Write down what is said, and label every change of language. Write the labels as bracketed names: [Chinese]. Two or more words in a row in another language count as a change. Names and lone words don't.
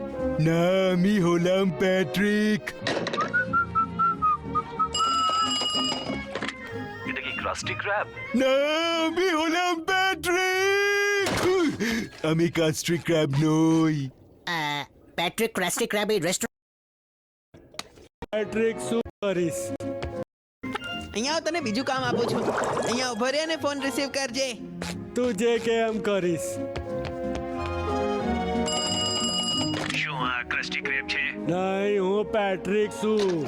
[Bangla] না আমি হলাম প্যাট্রিক এটা কি ক্রাস্টি ক্র্যাব? না আমি হলাম প্যাট্রিক আমি কাস্ট্রি ক্র্যাব নই [Hindi] पैट्रिक क्रेस्टी क्रैब रेस्टोरेंट [Gujarati] પેટ્રિક શું કરીશ અહીંયા હું તને બીજું કામ આપું છું અહીંયા ઉભો રહે અને ફોન રિસીવ કરજે તું જે કે એમ કરીશ શું આ ક્રસ્ટી ક્રેબ છે? નહીં હું પેટ્રિક છું